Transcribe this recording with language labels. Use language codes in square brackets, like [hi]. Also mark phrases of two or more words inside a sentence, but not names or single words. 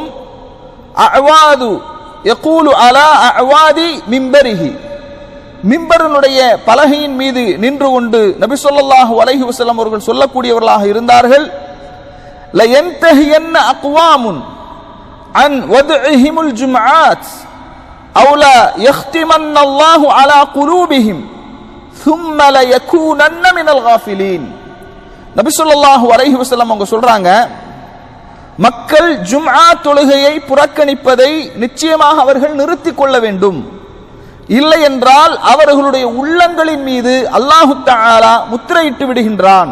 [ar] أعواده يقول على أعواد منبره, [ta] மிம்பரினுடைய பலகையின் மீது நின்று கொண்டு நபி ஸல்லல்லாஹு அலைஹி வஸல்லம் அவர்கள் சொல்லக்கூடியவர்களாக இருந்தார்கள். [ar] لينتهين أقوام عن ودعهم الجمعات أو ليختمن الله على قلوبهم ثم ليكونن من الغافلين. [ta] நபி ஸல்லல்லாஹு அலைஹி வஸல்லம் அவங்க சொல்றாங்க, மக்கள் ஜும்ஆ தொழுகையை புறக்கணிப்பதை நிச்சயமாக அவர்கள் நிறுத்திக் கொள்ள வேண்டும். இல்லை என்றால் அவர்களுடைய உள்ளங்களின் மீது அல்லாஹு தஆலா முத்திரையிட்டு விடுகின்றான்.